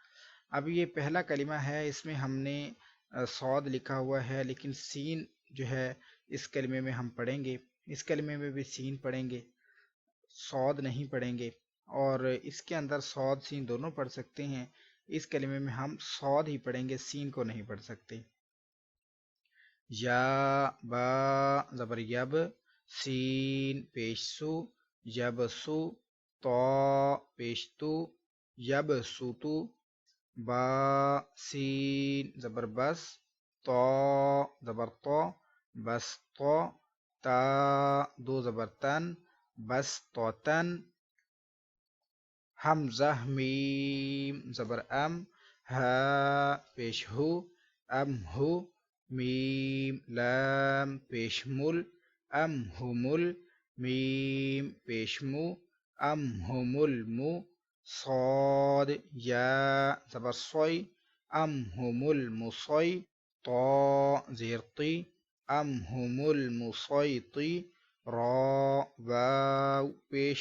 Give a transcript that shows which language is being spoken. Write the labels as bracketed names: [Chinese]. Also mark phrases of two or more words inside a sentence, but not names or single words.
[Urdu] اب یہ پہلا کلمہ ہے، اس میں ہم نے صاد لکھا ہوا ہے لیکن سین جو ہے اس کلمے میں ہم پڑھیں گے، اس کلمے میں بھی سین پڑھیں گے، صاد نہیں پڑھیں گے، اور اس کے اندر صاد سین دونوں پڑھ سکتے ہیں. اس کلمے میں ہم صاد ہی پڑھیں گے، سین کو نہیں پڑھ سکتے. یا با زبر یب، سین پیش سو، یب سو، تو پیش تو، یب سوتو، با سین زبر بس، تو زبر تو، بس تو، تا دو زبر تن، بس تو تن، حمزہ میم زبر ام، ہا پیش ہو، ام ہو، میم لام پیش مل، ام ہمل، میم پیش مو، ام ہمل مو، صاد یا زبر صوی، ام ہمل مصوی، تو زیر طی، ام ہمل مصیطی، را واو پیش